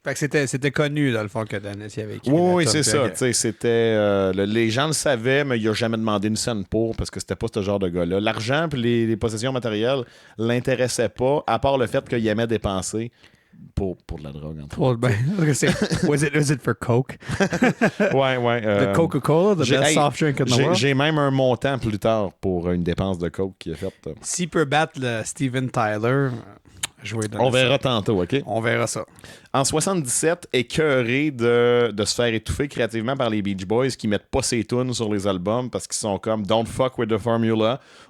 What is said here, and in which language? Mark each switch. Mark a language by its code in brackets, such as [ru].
[fr] Fait que c'était connu, dans le fond, que Dennis y avait écrit. Oui, c'est ça. C'était, les gens le savaient, mais il n'a jamais demandé une scène pour, parce que c'était pas ce genre de gars-là. L'argent et les possessions matérielles l'intéressait pas, à part le fait qu'il aimait dépenser pour de la drogue. [en] Was it for Coke? [fr] ouais. [en] The Coca-Cola, the best soft drink in the world? [fr] J'ai même un montant plus tard pour une dépense de Coke qu'il a faite. S'il peut battre le Steven Tyler... On verra tantôt, OK? On verra ça. En 77, écœuré de se faire étouffer créativement par les Beach Boys qui mettent pas ses tunes sur les albums parce qu'ils sont comme « [en] Don't fuck with the formula ».